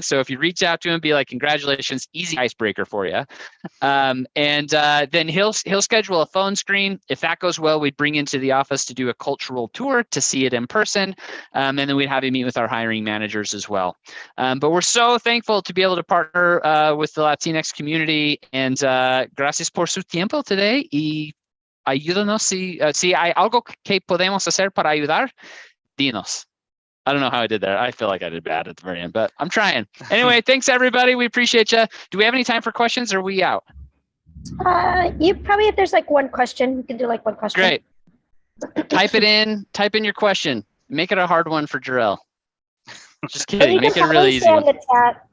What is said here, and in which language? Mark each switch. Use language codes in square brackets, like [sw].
[en] So if you reach out to him, be like, congratulations, easy icebreaker for you. Then he'll schedule a phone screen. If that goes well, we'd bring into the office to do a cultural tour to see it in person. And then we'd have you meet with our hiring managers as well. But we're so thankful to be able to partner with the Latinx community. And [es] gracias por su tiempo [en] today. [es] Y ayúdanos si hay algo que podemos hacer para ayudar, dinos. [en] I don't know how I did that. I feel like I did bad at the very end, but I'm trying. Anyway, thanks everybody. We appreciate you. Do we have any time for questions or are we out? You probably, if there's like one question, you can do like one question. Great. Type in your question. Make it a hard one for Terrell. Just kidding. Make it a really easy one.